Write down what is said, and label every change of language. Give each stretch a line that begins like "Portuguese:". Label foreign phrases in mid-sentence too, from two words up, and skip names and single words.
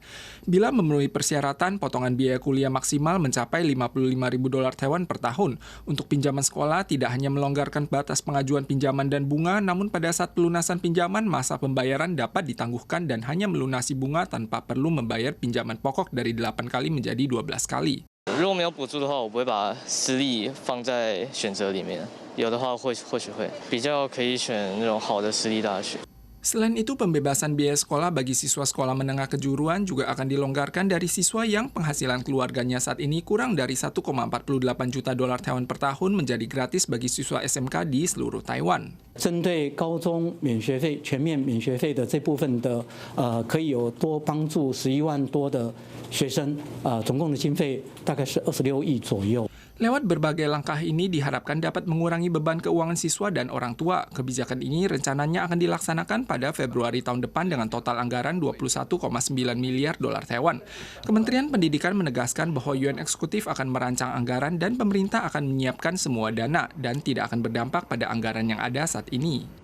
Indonesian: Bila memenuhi persyaratan, potongan biaya kuliah maksimal mencapai $55.000 Taiwan per tahun. Untuk pinjaman sekolah, tidak hanya melonggarkan batas pengajuan pinjaman dan bunga, namun pada saat pelunasan pinjaman, masa pembayaran dapat ditangguhkan dan hanya melunasi bunga tanpa perlu membayar pinjaman pokok dari 8 kali menjadi 12 kali.
Chinese: 如果没有补助的话，我不会把私立放在选择里面。有的话或许会比较可以选那种好的私立大学。
Indonesian: Selain itu, pembebasan biaya sekolah bagi siswa sekolah menengah kejuruan juga akan dilonggarkan dari siswa yang penghasilan keluarganya saat ini kurang dari $1,48 juta Taiwan per tahun menjadi gratis bagi siswa SMK di seluruh Taiwan.
Chinese: 针对高中免学费、全面免学费的这部分的，可以有多帮助11万多的学生，总共的经费大概是26亿左右。
Indonesian: Lewat berbagai langkah ini diharapkan dapat mengurangi beban keuangan siswa dan orang tua. Kebijakan ini rencananya akan dilaksanakan pada Februari tahun depan dengan total anggaran $21,9 miliar Taiwan. Kementerian Pendidikan menegaskan bahwa UN Eksekutif akan merancang anggaran dan pemerintah akan menyiapkan semua dana dan tidak akan berdampak pada anggaran yang ada saat ini.